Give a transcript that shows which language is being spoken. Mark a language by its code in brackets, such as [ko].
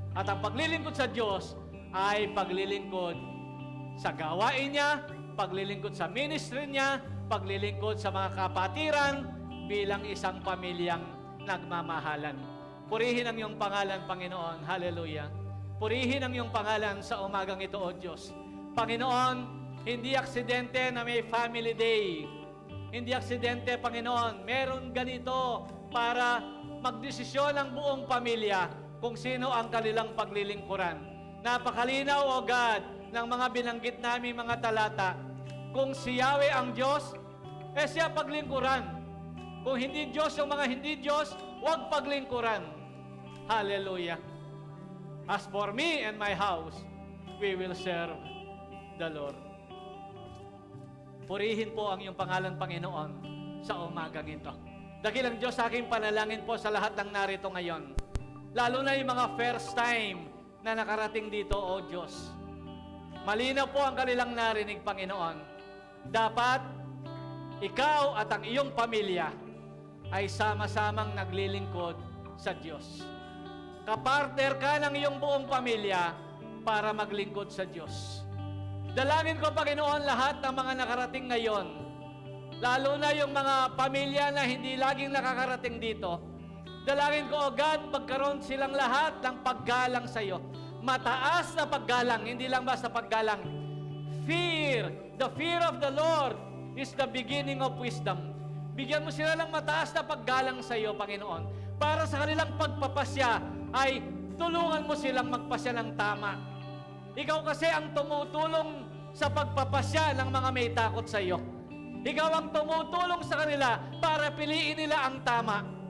[tl] At ang paglilingkod sa Diyos ay paglilingkod sa gawain niya, paglilingkod sa ministry niya, paglilingkod sa mga kapatiran bilang isang pamilyang nagmamahalan. Purihin ang iyong pangalan, Panginoon. Hallelujah. Purihin ang iyong pangalan sa umagang ito, O Diyos. Panginoon, hindi aksidente na may family day. Hindi aksidente, Panginoon. Meron ganito para magdesisyon ang buong pamilya kung sino ang kanilang paglilingkuran. Napakalinaw, O God, ng mga binanggit namin mga talata. Kung si Yahweh ang Diyos, siya paglingkuran. Kung hindi Diyos yung mga hindi Diyos, huwag paglingkuran. Hallelujah. [en] As for me and my house, we will serve the Lord. [tl] Purihin po ang iyong pangalan, Panginoon, sa umagang ito. Dakilang Diyos, sa aking panalangin po sa lahat ng narito ngayon. Lalo na yung mga first time na nakarating dito, O Diyos. Malinaw po ang kanilang narinig, Panginoon. Dapat ikaw at ang iyong pamilya ay sama-samang naglilingkod sa Diyos. Kapartner ka ng iyong buong pamilya para maglingkod sa Diyos. Dalangin ko, Panginoon, lahat ng mga nakarating ngayon, lalo na yung mga pamilya na hindi laging nakakarating dito, dalangin ko, O God, magkaroon silang lahat ng paggalang sa iyo. Mataas na paggalang, hindi lang basta paggalang. [en] Fear, the fear of the Lord is the beginning of wisdom. [tl] Bigyan mo sila ng mataas na paggalang sa iyo, Panginoon, para sa kanilang pagpapasya ay tulungan mo silang magpasya ng tama. Ikaw kasi ang tumutulong sa pagpapasya ng mga may takot sa iyo. Ikaw ang tumutulong sa kanila para piliin nila ang tama.